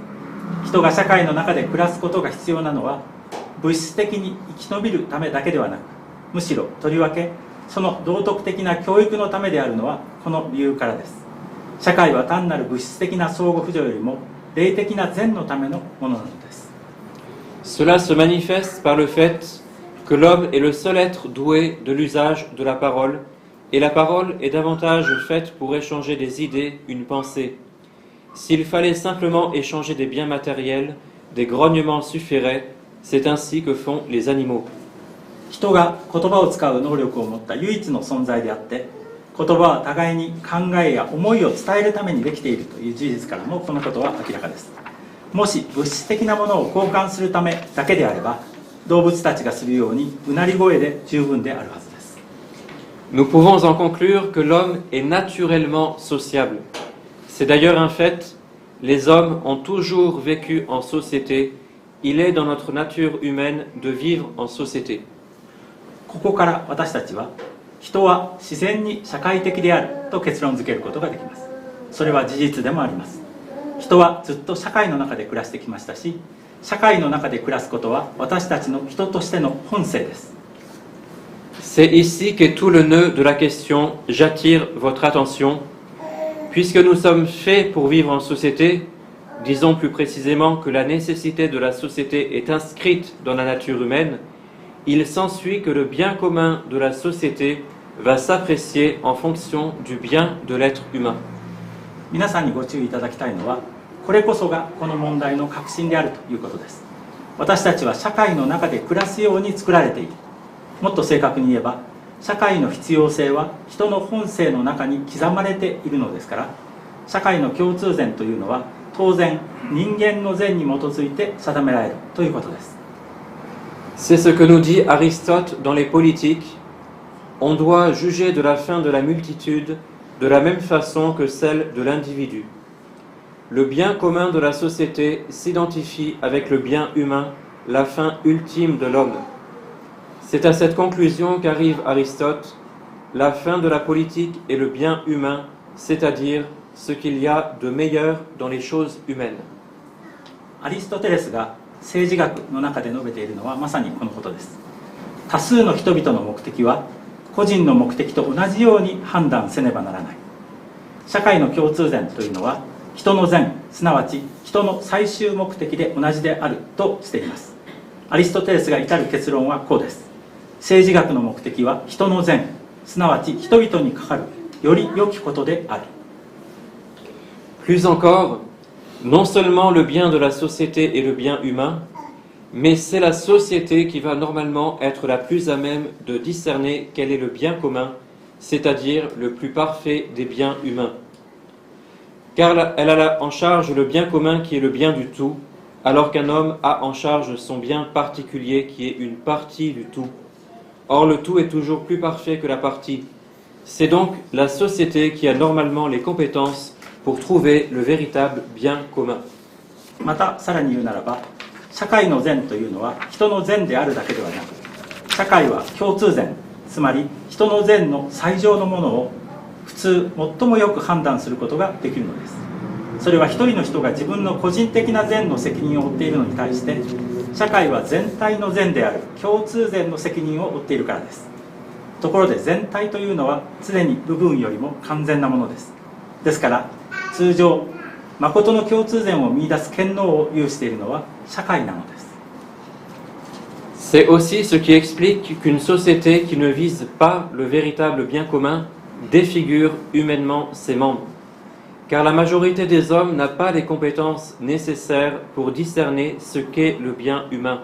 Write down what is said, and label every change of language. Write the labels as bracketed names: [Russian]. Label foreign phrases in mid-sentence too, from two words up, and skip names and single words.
[Japanese] 人が社会の中で暮らすことが必要なのは物質的に生き延びるためだけではなく、むしろとりわけその道徳的な教育のためであるのはこの理由からです。社会は単なる物質的な相互扶助よりも霊的な善のためのものなのです。 [French] Cela se manifeste par le fait que l'homme est le seul être doué de l'usage de la parole, et la parole est davantage faite pour échanger des idées, une pensée. S'il fallait simplement échanger des biens matériels, des grognements suffiraient, c'est ainsi que font les animaux. [Japanese] 人が言葉を使う能力を持った唯一の存在であって、言葉は互いに考えや思いを伝えるためにできているという事実からもこのことは明らかです。もし物質的なものを交換するためだけであれば、動物たちがするようにうなり声で十分であるはずです。 [French] Nous pouvons en conclure que l'homme est naturellement sociable. C'est d'ailleurs un fait, les hommes ont toujours vécu en société, il est dans notre nature humaine de vivre en société. [Japanese] ここから私たちは人は自然に社会的であると結論付けることができます。それは事実でもあります。人はずっと社会の中で暮らしてきましたし、社会の中で暮らすことは私たちの人としての本性です。 [French] C'est ici qu'est tout le nœud de la question. J'attire votre attention. Puisque nous sommes faits pour vivre en société, disons plus précisément que la nécessité de la société est inscrite dans la nature humaine, il s'ensuit que le bien commun de la société va s'apprécier en fonction du bien de l'être humain. [Japanese] 皆さんにご注意いただきたいのは、これこそがこの問題の核心であるということです。私たちは社会の中で暮らすように作られている。もっと正確に言えば、社会の必要性は人の本性の中に刻まれているのですから、社会の共通善というのは当然人間の善に基づいて定められるということです。 [French] C'est ce que nous dit Aristote dans les Politiques. On doit juger de la fin de la multitude de la même façon que celle de l'individu. Le bien commun de la société s'identifie avec le bien humain, la fin ultime de l'homme. C'est à cette conclusion qu'arrive Aristote. La fin de la politique est le bien humain, c'est-à-dire ce qu'il y a de meilleur dans les choses humaines. [Japanese] アリストテレスが政治学の中で述べているのはまさにこのことです。多数の人々の目的は個人の目的と同じように判断せねばならない。社会の共通善というのは人の善、すなわち人の最終目的で同じであるとしています。アリストテレスが至る結論はこうです。政治学の目的は人の善、すなわち人々にかかるより良きことである。 [French] Plus encore, non seulement le bien de la société est le bien humain, mais c'est la société qui va normalement être la plus à même de discerner quel est le bien commun, c'est-à-dire le plus parfait des biens humains. Car elle a en charge le bien commun qui est le bien du tout, alors qu'un homme a en charge son bien particulier qui est une partie du tout. Or le tout est toujours plus parfait que la partie. C'est donc la société qui a normalement les compétences pour trouver le véritable bien commun. [Japanese] またさらに言うならば、社会の善というのは人の善であるだけではなく、社会は共通善、つまり人の善の最上のものを普通最もよく判断することができるのです。それは一人の人が自分の個人的な善の責任を負っているのに対して、社会は全体の善である共通善の責任を負っているからです。ところで全体というのは常に部分よりも完全なものです。ですから通常誠の共通善を見出す権能を有しているのは社会なのです。 [French] C'est aussi ce qui explique qu'une société qui ne vise pas le véritable bien commun défigure humainement ses membres. Car la majorité des hommes n'a pas les compétences nécessaires pour discerner ce qu'est le bien humain.